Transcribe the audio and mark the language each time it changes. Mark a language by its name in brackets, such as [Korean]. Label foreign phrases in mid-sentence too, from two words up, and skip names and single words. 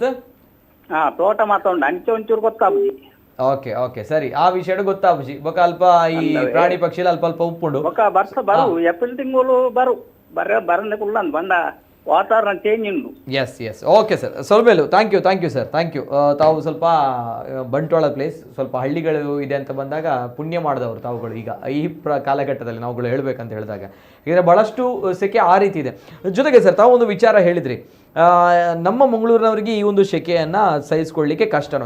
[Tulu] ತೋಟ ಮಾತಾಡ ಅಂಚೆ ಒಂಚೂರು ಗೊತ್ತಾಬುಜಿ. ಓಕೆ ಸರಿ, ಆ ವಿಷಯ ಗೊತ್ತಾಬುಜಿ. ಬೊಕ ಅಲ್ಪ ಈ ಪ್ರಾಣಿ ಪಕ್ಷಿ ಅಲ್ಪ ಉಪ್ಪುಂಡು ಬೊಕ ಬರ್ಸ ಬರು ಏಪ್ರಿಲ್ ತಿಂಗಳು ಬರು ಬರನೆ ಕುಲ್ಲ ಬಂದ ವಾತಾವರಣ ಚೇಂಜ್ ಉಂಟು. [English] yes okay sir, ಸೊಲ್ಮೇಲು thank you sir, thank you. [Kannada] ತಾವು ಸ್ವಲ್ಪ ಬಂಟ್ವಾಳ ಪ್ಲೇಸ್ ಸ್ವಲ್ಪ ಹಳ್ಳಿಗಳು ಇದೆ ಅಂತ ಬಂದಾಗ ಪುಣ್ಯ ಮಾಡಿದವರು ತಾವುಗಳು. ಈಗ ಈ ಕಾಲಘಟ್ಟದಲ್ಲಿ ನಾವುಗಳು ಹೇಳಬೇಕಂತ ಹೇಳಿದಾಗ ಈಗ ಬಹಳಷ್ಟು ಸೆಕೆ ಆ ರೀತಿ ಇದೆ. ಜೊತೆಗೆ ಸರ್, ತಾವು ಒಂದು ವಿಚಾರ ಹೇಳಿದ್ರಿ, ನಮ್ಮ ಮಂಗಳೂರಿನವರಿಗೆ ಈ ಒಂದು ಸೆಕೆಯನ್ನು ಸಹಿಸ್ಕೊಳ್ಳಿಕ್ಕೆ ಕಷ್ಟ ಅನ್ನೋದು.